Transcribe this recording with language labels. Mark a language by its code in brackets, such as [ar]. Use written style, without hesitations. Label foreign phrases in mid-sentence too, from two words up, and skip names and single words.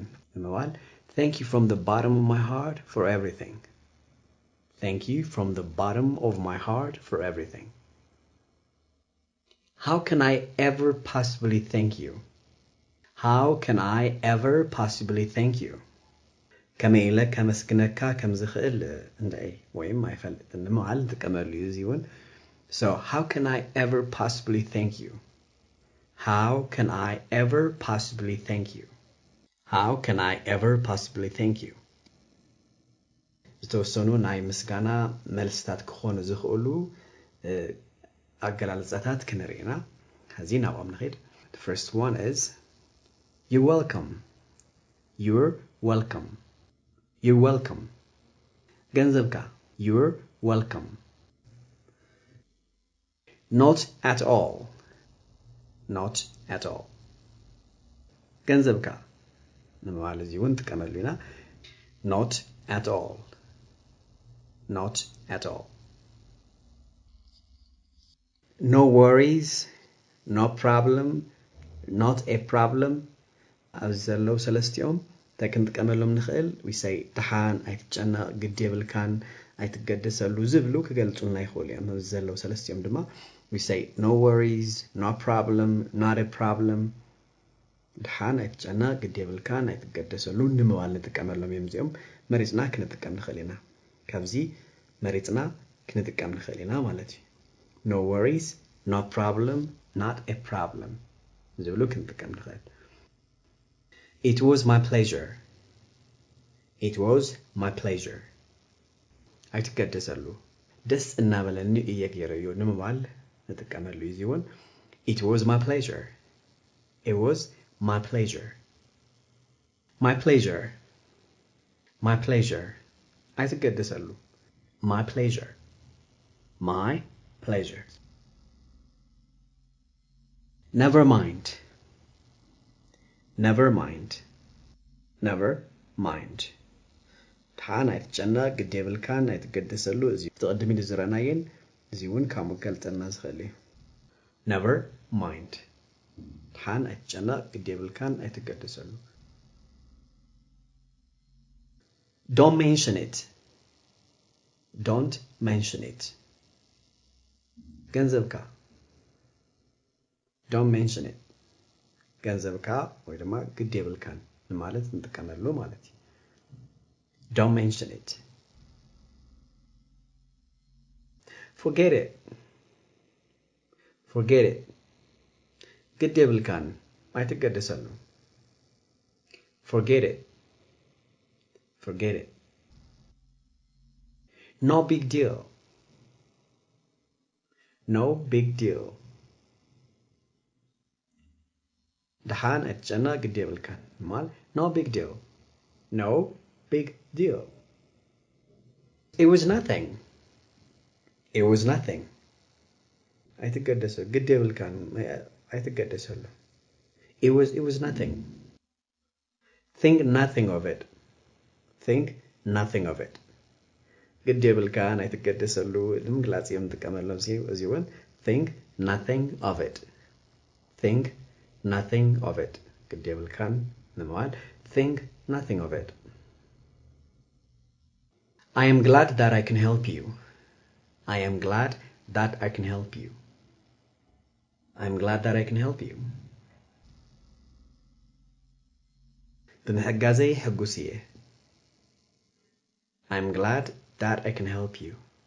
[en] Thank you from the bottom of my heart for everything. Thank you from the bottom of my heart for everything. How can I ever possibly thank you? How can I ever possibly thank you? كما إلا كمسكنكا كم زخيل ندعي وين ما يفلت إنما على كمال يزيون. So how can I ever possibly thank you? How can I ever possibly thank you? How can I ever possibly thank you? [ti] ዝተወሰኑ ናይ ምስጋና መልስታት ክኾኑ ዝኽእሉ ኣገላልጻታት ክንሪኢና ሕዚ ናብኦም ንኸይድ. [en] The first one is you're welcome. You're welcome. You're welcome. ገንዘብካ you're welcome. Not at all. Not at all. [ti] ገንዘብካ ንምባል እዚ እውን ጥቀመሉ ኢና. [en] Not at all. Not at all. No worries, no problem, not a problem. [ti] ኣብዚ ዘለው ሰለስቲኦም እንታይ ክንጥቀመሎም ንኽእል? [en] We say [ti] ድሓን ኣይትጨነቕ ግድ የብልካን ኣይትገደሰሉ ዝብሉ ክገልጹና ይኽእሉ እዮም. ኣብዚ ዘለው ሰለስቲኦም ድማ [en] we say no worries, no problem, not a problem. [ti] ድሓን ኣይትጨነቕ ግድ የብልካን ኣይትገደሰሉ ንምባል ንጥቀመሎም እዮም እዚኦም. መሪፅና ክንጥቀም ንኽእል ኢና. ካብዚ መሪፅና ክንጥቀም ንኽእል ኢና ማለት እዩ. [en] No worries, no problem, not a problem. [ti] ዝብሉ ክንጥቀም ንኽእል. [en] It was my pleasure. It was my pleasure. [ti] ኣይትገደሰሉ ደስ እናበለኒ እየ ገይረዮ ንምባል ንጥቀመሉ እዩ እውን. [en] It was my pleasure. It was my pleasure. My pleasure. My pleasure. ኣይትገደሰሉ my pleasure. My pleasure. Never mind. Never mind. Never mind. [ti] ድሓን ኣይትጨነቕ ግድ የብልካን ኣይትገደሰሉ እዚ ተቐድሚ ዝረአናየን እዚ እውን ካብ መገልጠልና ዝኽእል እዩ. [en] Never mind. [ti] ድሓን ኣይትጨነቕ ግድ የብልካን ኣይትገደሰሉ. [en] Don't mention it. Don't mention it. ገንዘብካ don't mention it. [ti] ገንዘብካ ወይ ድማ ግድ የብልካን ማለት እንጥቀመሉ ማለት እዩ. [en] Don't mention it. Forget it. Forget it. [ti] ግድ የብልካን ኣይትገደሰሉ. [en] Forget it. Forget it. No big deal. No big deal. [ti] ድሓን ኣይትጨነቕ ግድ የብልካን ማለት [en] no big deal. No big deal. It was nothing. It was nothing. [ti] ኣይትገደሰሉ ግድ የብልካን ኣይትገደሰሉ. [en] It was nothing. Think nothing of it. Think nothing of it. [ti] ግድ የብልካን ኣይትገደሰሉ ንምግላጽ እዮም ንጥቀመሎም እዚ እውን [en] think nothing of it. Think nothing of it. [ti] ግድ የብልካን ንምባል [en] think nothing of it. I am glad that I can help you. I am glad that I can help you. I am glad that I can help you. [ti] ብምሕጋዘይ ሕጉስ እየ. [en] I am glad that I can help you.